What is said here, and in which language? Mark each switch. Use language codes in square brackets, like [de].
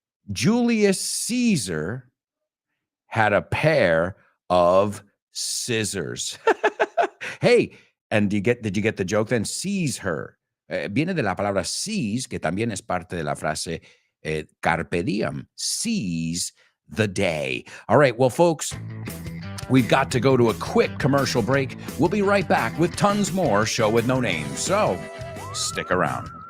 [en] Julius Caesar had a pair of scissors. Hey, and did you get the joke then? Seize her. [es] Viene de la palabra seize, que también es parte de la frase carpe diem. [en] Seize the day. All right, well, folks, we've got to go to a quick commercial break. We'll be right back with tons more Show with No Names. So stick around.